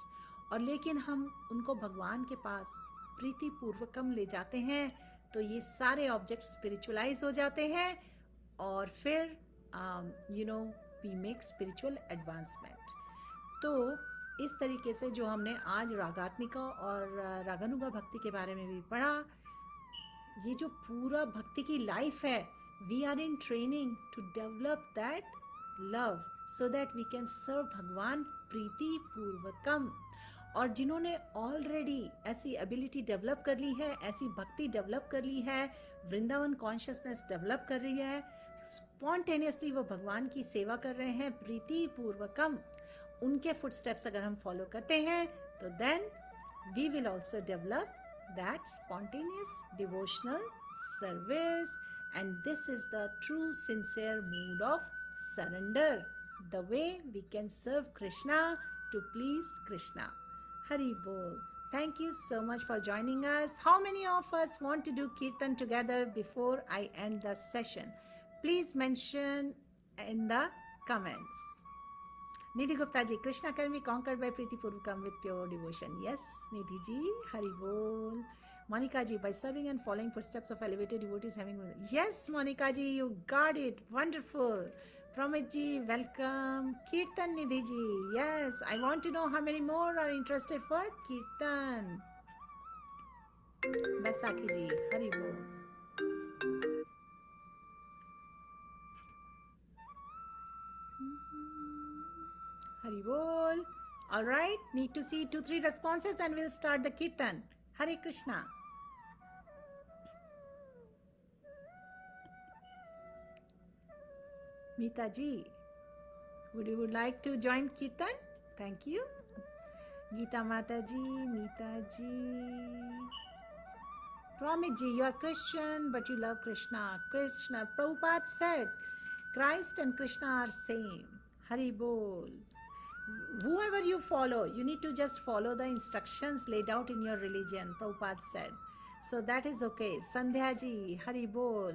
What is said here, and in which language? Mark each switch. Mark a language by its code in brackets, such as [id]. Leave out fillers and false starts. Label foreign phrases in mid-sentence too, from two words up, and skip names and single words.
[hi] और लेकिन हम उनको भगवान के पास [sa] प्रीति पूर्वकम [hi] ले जाते हैं, तो ये सारे [en] object spiritualize [hi] हो जाते हैं, और फिर [en] we make spiritual advancement. [hi] तो इस तरीके से जो हमने आज रागात्मिका और रागानुगा भक्ति के बारे में भी पढ़ा, ये जो पूरा भक्ति की लाइफ है, [en] we are in training to develop that love so that we can serve [hi] भगवान [sa] प्रीति पूर्वकम. [hi] और जिन्होंने ऑलरेडी ऐसी [en] ability develop [hi] कर ली है, ऐसी भक्ति डेवलप कर ली है, वृंदावन [en] consciousness develop [hi] कर रही है, स्पॉन्टेनियसली वो भगवान की सेवा कर रहे हैं [sa] प्रीति पूर्वकम, [hi] उनके फुटस्टेप्स अगर हम फॉलो करते हैं, तो [en] then we will also develop that spontaneous devotional service. and this is the true sincere mood of surrender, the way we can serve Krishna to please Krishna. [hi] हरि बोल. [en] Thank you so much for joining us. How many of us want to do Kirtan together before I end the session? Please mention in the comments. Nidhi Gupta ji, Krishna can be conquered by [sa] प्रीति पूर्वकम [en] with pure devotion. Yes, Nidhi ji, [hi] हरि बोल. [en] Monica ji, by serving and following footsteps of elevated devotees having... Yes, Monica ji, you got it. Wonderful. Pramit ji, welcome. Kirtan Nidhi ji, yes, I want to know how many more are interested for Kirtan. Basaki ji, [hi] हरि बोल। हरि बोल. [en] All right, need to see 2-3 responses and we'll start the Kirtan. [hi] हरे कृष्ण. [en] Meeta ji, would you like to join Kirtan? Thank you. Geeta Mata ji, Meeta ji. Pramit ji, you are Christian but you love Krishna. Krishna, Prabhupada said, Christ and Krishna are same. [hi] हरि बोल. [en] Whoever you follow, you need to just follow the instructions laid out in your religion, Prabhupada said. So that is okay. Sandhya ji, [hi] हरि बोल.